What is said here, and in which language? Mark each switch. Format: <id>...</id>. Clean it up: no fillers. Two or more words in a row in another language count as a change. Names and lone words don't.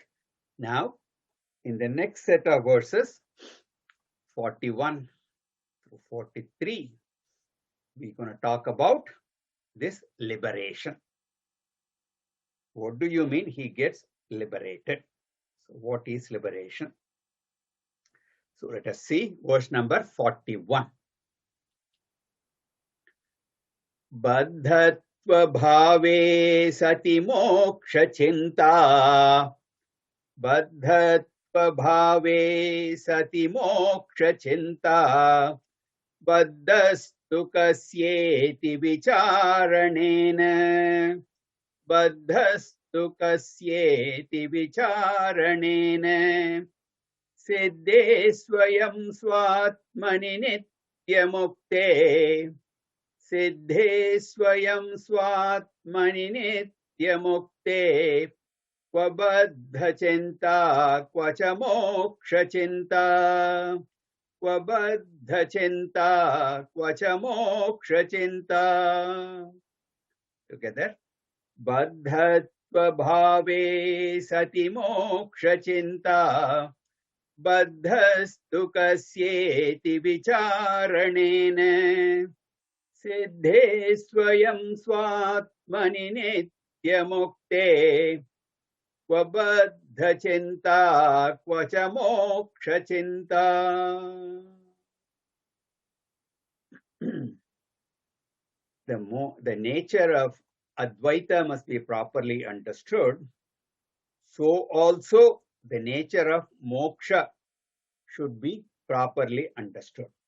<en>Now, in the next set of verses, 41 through 43, we're going to talk about this liberation. What do you mean he gets liberated? So what is liberation? So let us see verse number 41.</en> <sa>Baddhatva bhāve sati mokṣacintā. Baddhatva bhāve sati mokṣacintā. Bandhastu kasyeti vicārarṇena. Bandhastu kasyeti vicārarṇena. Siddhe svayaṁ svātmani nityamukte. Siddhe svayaṁ svātmani nityamukte. Kva baddhacintā, kva ca mokṣacintā. Kva baddhacintā, kva ca mokṣacintā.</sa> <en>Together.</en> <sa>Baddhatva bhāve sati mokṣacintā. Bandhastu kasyeti vicārarṇena. Siddhe svayaṁ svātmani nityamukte. Kva baddhacintā, kva ca mokṣacintā.</sa> <en>The nature of Advaita must be properly understood. So also the nature of moksha should be properly understood.</en>